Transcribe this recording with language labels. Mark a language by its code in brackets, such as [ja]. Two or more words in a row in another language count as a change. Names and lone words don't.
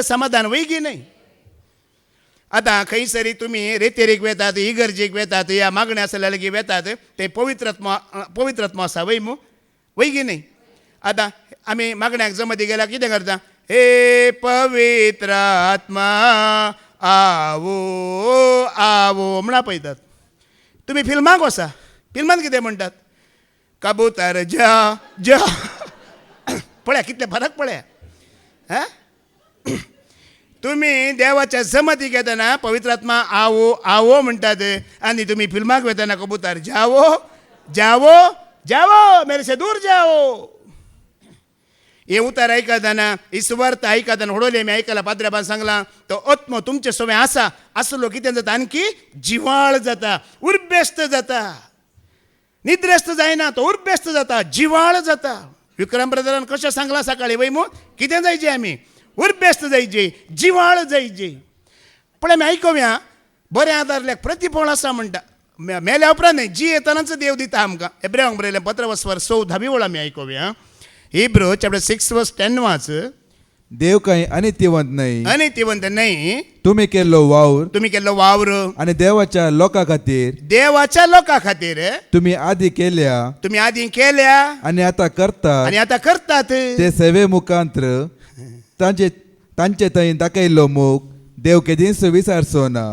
[kok] समाधान वयगी न्ही आतां खंयसरी तुमी रेतेरेक वेतात इगर्जेक वेतात या मागण्या आसल्या लेगीत वेतात ते पवित्रत्मा आसा वय मू वयगी न्ही आतां आमी मागण्याक जमती गेल्यार कितें करता हे पवित्र आत्मा आवो आवो म्हणा पळयतात तुमी फिल्माक वसा फिल्मान कितें म्हणटात [hi] कबूतर जा जा [kok] पळया कितले फरक पळया हां तुमी देवाच्या जमती घेतना पवित्र आत्मा आवो आवो म्हणटात आनी तुमी फिल्माक वेतना [hi] कबूतर जावो जावो जावो मेरे से दूर जाओ [kok] हे उतार आयकतना ही सुवार्थ आयकतना हडोली आमी आयकला पाद्र्याबान सांगला तो आत्मो तुमचे सोबे आसा आसलो कितें जाता आणकी जिवाळ जाता उर्बेस्त जाता निद्रेस्त जायना तो उर्बेस्त जाता जिवाळ जाता विक्रम ब्रदरान कशें सांगलां सकाळी वय मू कितें जायचें आमी उर्बेस्त जायचे जिवाळ जायचे पण आमी आयकोव्या बरें आदारल्याक प्रतिफळ आसा म्हणटा मेल्या उपरांत न्ही जी येतनाच देव दिता आमकां हेब्रेवांक बरयलें 15:14 वेळ आमी आयकोव्या [en] Hebrew chapter 6 verse 10 [kok] वाच [mr] देव काही अनित्यवंत नाही अनित्यवंत नाही [kok] तुम्ही केल्लो वावर आणि देवाच्या लोकां खातीर तुम्ही आधी केल्या आणि आता करतात ते सेवे मुखांतर तांचे थंय दाखयल्लो मोग देव केदींच विसरचो ना